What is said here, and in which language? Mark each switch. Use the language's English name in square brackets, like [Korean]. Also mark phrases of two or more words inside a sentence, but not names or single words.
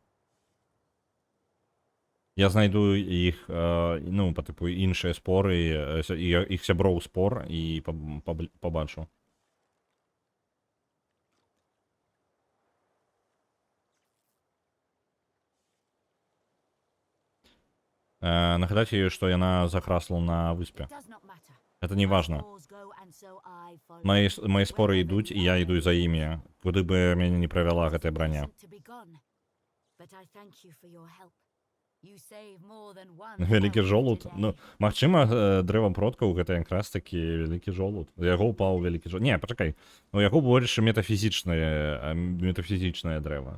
[Belarusian] Я знайду іх, ну, па тыпу іншыя споры, іх сяброў спор і пабачу. Нагадаць ёй, што яна захрасла на выспе. [Russian] Это не важно. [Belarusian] Мои споры ідуць, і я іду за імі, куды бы мяне не правяла гэтая броня. Вялікі жолуд? Ну, магчыма, дрэва продкаў гэта якраз такі вялікі жолуд. У яго ўпаў вялікі жолуд. Не, пачакай. У яго больш метафізічнае дрэва.